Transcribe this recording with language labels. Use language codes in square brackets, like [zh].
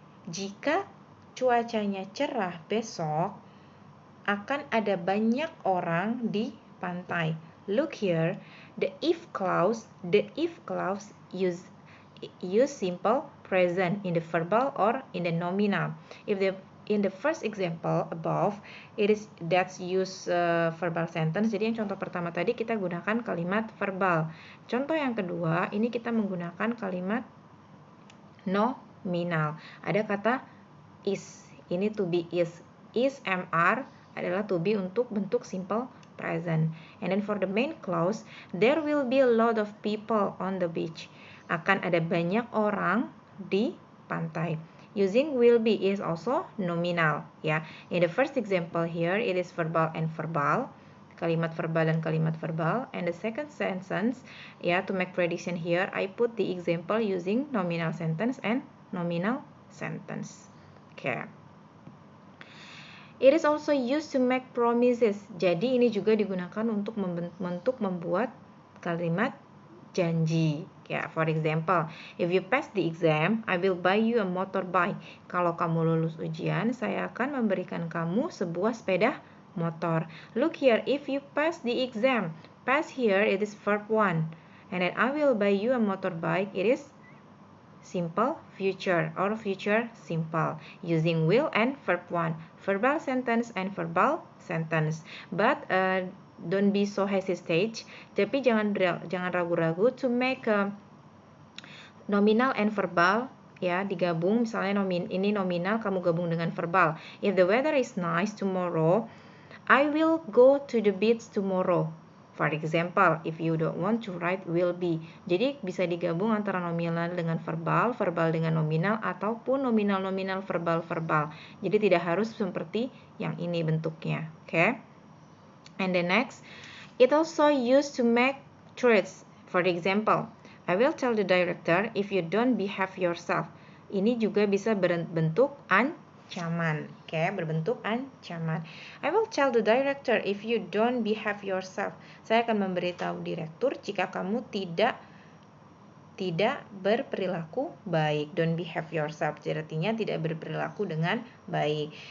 [id] Jika cuacanya cerah besok, akan ada banyak orang di pantai. [en] Look here, The if clause use simple present in the verbal or in the nominal. If in the first example above, that's use verbal sentence. [id] Jadi yang contoh pertama tadi kita gunakan kalimat verbal. Contoh yang kedua, ini kita menggunakan kalimat nominal. Ada kata is. Ini to be is. Is MR adalah to be untuk bentuk simple present. [en] And then for the main clause, there will be a lot of people on the beach. [id] Akan ada banyak orang di pantai. [en] Using will be is also nominal, ya. In the first example here, it is verbal and verbal. [id] Kalimat verbal dan kalimat verbal. [en] And the second sentence, ya, to make prediction here, I put the example using nominal sentence and nominal sentence. Okay. It is also used to make promises. [id] Jadi ini juga digunakan untuk membuat kalimat janji. [en] Ya, for example, if you pass the exam, I will buy you a motorbike. [id] Kalau kamu lulus ujian, saya akan memberikan kamu sebuah sepeda motor. [en] Look here, if you pass the exam, pass here it is verb 1. And then I will buy you a motorbike, it is simple future or future simple using will and verb 1, verbal sentence and verbal sentence. But don't be so hesitate, [id] tapi jangan ragu-ragu [en] to make nominal and verbal, ya, digabung. [id] Misalnya ini nominal, kamu gabung dengan verbal. [en] If the weather is nice tomorrow, I will go to the beach tomorrow. For example, if you don't want to write will be. [id] Jadi bisa digabung antara nominal dengan verbal, verbal dengan nominal, ataupun nominal-nominal, verbal-verbal. Jadi tidak harus seperti yang ini bentuknya. [en] Okay? And the next, it also used to make threats. For example, I will tell the director if you don't behave yourself. [id] Ini juga bisa berbentuk ancaman, berbentuk ancaman. [en] I will tell the director if you don't behave yourself. [id] Saya akan memberitahu direktur jika kamu tidak berperilaku baik. [en] Don't behave yourself, [id] artinya tidak berperilaku dengan baik.